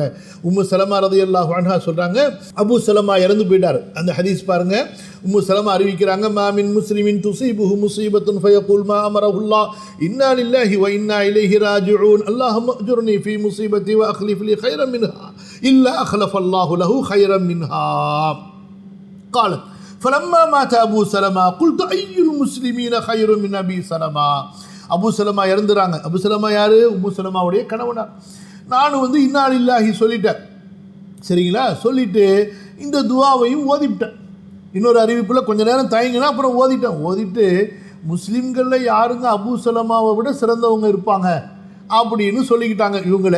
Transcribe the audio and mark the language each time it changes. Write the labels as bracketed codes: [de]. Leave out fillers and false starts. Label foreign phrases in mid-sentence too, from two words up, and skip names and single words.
[ta] உம்மு சலமா [ar] رضي الله عنها [ta] சொல்றாங்க, அபு சலமா இறந்து போயிட்டார். அந்த ஹதீஸ் பாருங்க, உம்மு சலமா அறிவிக்கிறாங்க, [ar] ما من مسلم تصيبه مصيبة فيقول ما أمره الله إنا لله وإنا إليه راجعون اللهم أجرني في مصيبتي وأخلف لي خيرا منها إلا أخلف الله له خيرا منها. قالت فلما مات ابو سلمة قلت اي المسلمين خير من ابي سلمة. [ta] அபு சலமா இறந்துறாங்க. அபு சலமா யார்? உம்மு சலமாவுடைய கணவனார். நான் [ar] إنا لله [ta] சொல்லிட்டேன், சரிங்களா? சொல்லிட்டு இந்த துவாவையும் ஓதிவிட்டேன். இன்னொரு அறிவிப்பில் கொஞ்ச நேரம் தயங்கினா அப்புறம் ஓதிட்டு முஸ்லீம்களில் யாருங்க அபு சலமாவை விட சிறந்தவங்க இருப்பாங்க அப்படின்னு சொல்லிக்கிட்டாங்க இவங்களே.